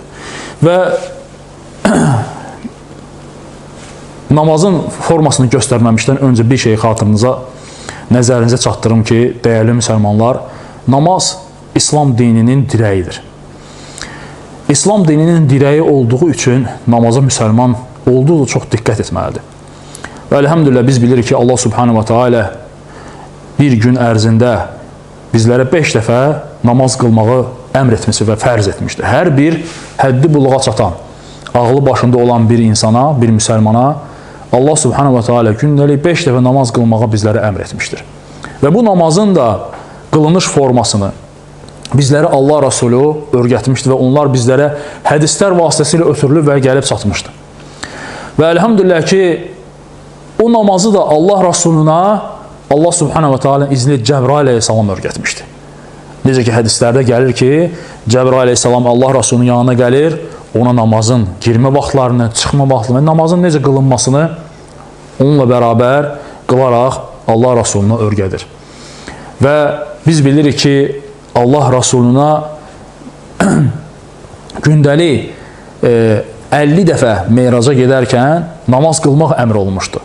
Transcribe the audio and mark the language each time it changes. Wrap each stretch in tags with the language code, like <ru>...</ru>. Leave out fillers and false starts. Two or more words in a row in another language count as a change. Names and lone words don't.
<az>Və namazın formasını göstərməmişdən öncə bir şey xatırınıza, nəzərinizə çatdırım ki, dəyərli müsəlmanlar, namaz İslam dininin dirəyidir. İslam dininin dirəyi olduğu üçün namaza müsəlman olduqca çox diqqət etməlidir. Və elhamdülillah biz bilirik ki, Allah</az> <ar>سبحانه وتعالى</ar> <az>bir gün ərzində bizlərə 5 dəfə namaz qılmağı əmr etmişdir və fərz etmişdir. Hər bir həddi buluğa çatan, ağlı başında olan bir insana, bir müsəlmana Allah</az> <ar>سبحانه وتعالى</ar> <az>gündəlik 5 dəfə namaz qılmağa bizlərə əmr etmişdir. Və bu namazın da qılınış formasını bizlərə Allah Rasulü öyrətmişdir və onlar bizlərə hədislər vasitəsilə ötürülüb və gəlib çatmışdır. Və elhamdülillah ki, o namazı da Allah Rasuluna Allah</az> <ar>سبحانه وتعالى</ar> <az>izni Cəbrail aleyhissalam öyrətmişdi. Necə ki, hədislərdə gəlir ki, Cəbrail aleyhissalam Allah Rasulunun yanına gəlir, ona namazın girmə vaxtlarını, çıxma vaxtlarını, namazın necə qılınmasını onunla bərabər qılaraq Allah Rasuluna öyrədir. Və biz bilirik ki, Allah Rasuluna gündəlik 50 dəfə meyraca gedərkən namaz qılmaq əmr olunmuşdu.</az>